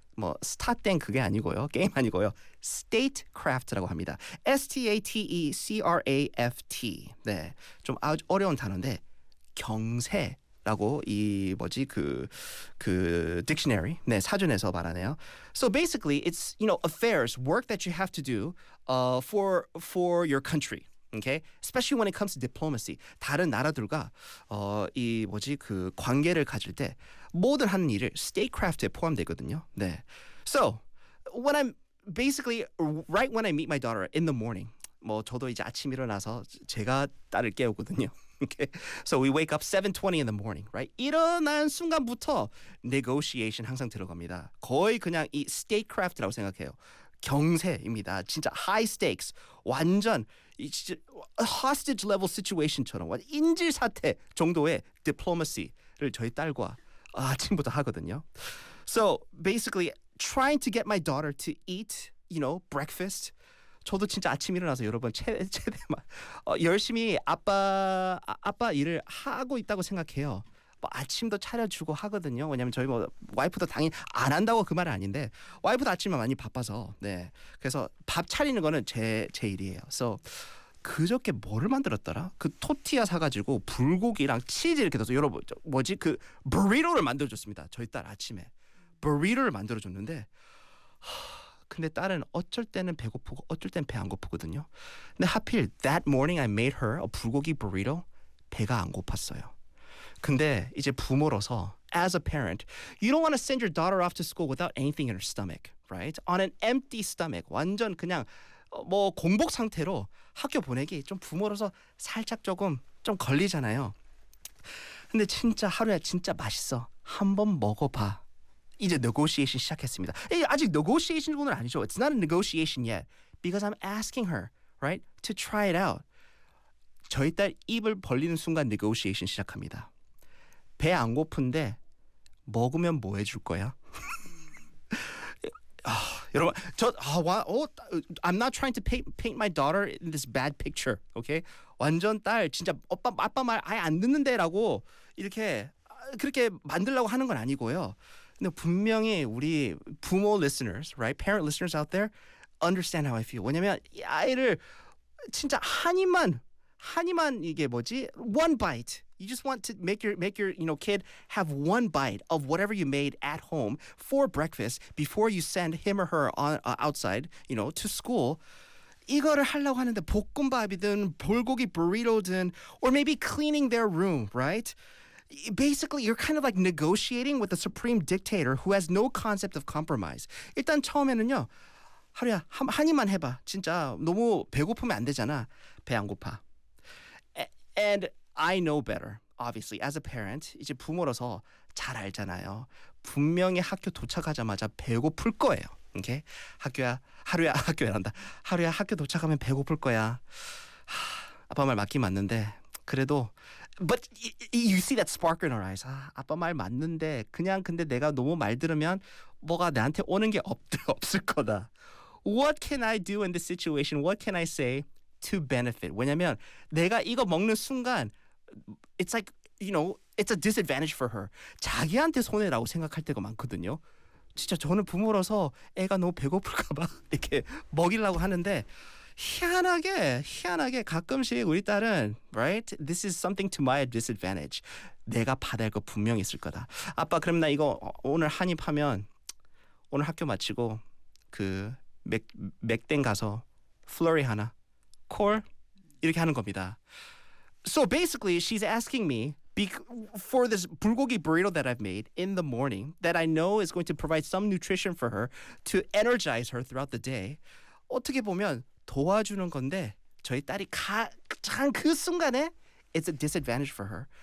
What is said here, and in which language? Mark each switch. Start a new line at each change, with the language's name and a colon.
Korean: 뭐 스타땡 그게 아니고요. 게임 아니고요. Statecraft라고 합니다. S-T-A-T-E-C-R-A-F-T. 네. 좀 아주 어려운 단어인데 경세. 라고 이 뭐지 그 dictionary 네 사전에서 말하네요.
English: So basically, it's you know affairs work that you have to do for your country. Okay, especially when it comes to diplomacy.
Korean: 다른 나라들과 이 뭐지 그 관계를 가질 때 모든 하는 일을 statecraft에 포함되거든요. 네.
English: So when I'm basically right when I meet my daughter in the morning.
Korean: 뭐 저도 이제 아침 일어나서 제가 딸을 깨우거든요.
English: Okay. So we wake up 7:20 in the morning, right?
Korean: 일어난 순간부터 negotiation 항상 들어갑니다. 거의 그냥 이 statecraft라고 생각해요. 경세입니다. 진짜
English: high stakes.
Korean: 완전
English: hostage level situation
Korean: 처럼 인질사태 정도의 diplomacy를 저희 딸과 아침부터 하거든요.
English: So basically trying to get my daughter to eat, you know, breakfast.
Korean: 저도 진짜 아침 일어나서 여러분 열심히 아빠 일을 하고 있다고 생각해요. 뭐 아침도 차려주고 하거든요. 왜냐면 저희 뭐 와이프도 당연히 안 한다고 그 말은 아닌데 와이프도 아침에 많이 바빠서 네 그래서 밥 차리는 거는 제 일이에요. So 그저께 뭐를 만들었더라? 그 토티아 사가지고 불고기랑 치즈 이렇게 넣어서 여러분 뭐지 그 버리토를 만들어줬습니다. 저희 딸 아침에 버리토를 만들어줬는데. 근데 딸은 어쩔 때는 배고프고 어쩔 때는 배 안 고프거든요. 근데 하필
English: that morning I made her a 불고기 burrito
Korean: 배가 안 고팠어요. 근데 이제 부모로서
English: as a parent you don't want to send your daughter off to school without anything in her stomach, right? On an empty stomach.
Korean: 완전 그냥 뭐 공복 상태로 학교 보내기 좀 부모로서 살짝 조금 좀 걸리잖아요. 근데 진짜 하루야 진짜 맛있어. 한번 먹어봐. 이제 negotiation 시작했습니다. 아직 negotiation 오늘 아니죠.
English: It's not a negotiation yet. Because I'm asking her, right, to try it out.
Korean: 저희 딸 입을 벌리는 순간 negotiation 시작합니다. 배 안 고픈데 먹으면 뭐 해줄 거야?
English: 여러분, I'm not trying to paint my daughter in this bad picture, okay?
Korean: 완전 딸, 진짜 아빠 말 아예 안 듣는데 라고 이렇게 그렇게 만들려고 하는 건 아니고요. 근데 분명히 우리 부모 listeners, right?
English: Parent listeners out there understand how I feel.
Korean: 왜냐면 이 아이를 진짜 한 입만 이게 뭐지?
English: One bite. You just want to make your, you know, kid have one bite of whatever you made at home for breakfast before you send him or her on outside, you know, to school.
Korean: 이거를 하려고 하는데 볶음밥이든 불고기 burrito든
English: or maybe cleaning their room, right? Basically, you're kind of like negotiating with a supreme dictator who has no concept of compromise.
Korean: 일단 처음에는요, 하루야 한 입만 해봐. 진짜 너무 배고프면 안 되잖아. 배 안 고파.
English: And I know better, obviously, as a parent.
Korean: 이제 부모로서 잘 알잖아요. 분명히 학교 도착하자마자 배고플 거예요.
English: Okay?
Korean: 하루야 학교 도착하면 배고플 거야. 아빠 말 맞긴 맞는데. 그래도
English: but you see that spark in our eyes.
Korean: 아, 아빠 말 맞는데 그냥 근데 내가 너무 말 들으면 뭐가 나한테 오는 게 없을 거다.
English: What can I do in this situation? What can I say to benefit?
Korean: 왜냐면 내가 이거 먹는 순간
English: it's like you know, it's a disadvantage for her.
Korean: 자기한테 손해라고 생각할 때가 많거든요. 진짜 저는 부모로서 애가 너무 배고플까 봐 이렇게 먹이려고 하는데 희한하게 가끔씩 우리 딸은 right?
English: This is something to my disadvantage.
Korean: 내가 받을 거 분명히 있을 거다. 아빠 그럼 나 이거 오늘 한 입 하면 오늘 학교 마치고 그 맥땡 가서 플러리 하나 콜 이렇게 하는 겁니다.
English: So basically she's asking me for this bulgogi burrito that I've made in the morning that I know is going to provide some nutrition for her to energize her throughout the day.
Korean: 어떻게 보면 도와주는 건데 저희 딸이 가장 그 순간에
English: it's a disadvantage for her.